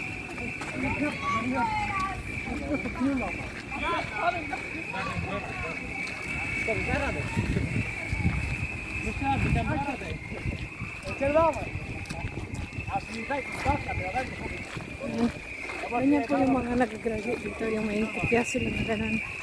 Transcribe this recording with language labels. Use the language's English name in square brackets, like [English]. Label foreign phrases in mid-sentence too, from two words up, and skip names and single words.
[Swedish] Ska vi bära dig? Vi kan bära dig. Ska du vara med? Alltså, ni vet inte starta, men jag vet inte. [Filipino] Ganyan po yung mga nag-graduate dito, yung may kopya sila na ganun.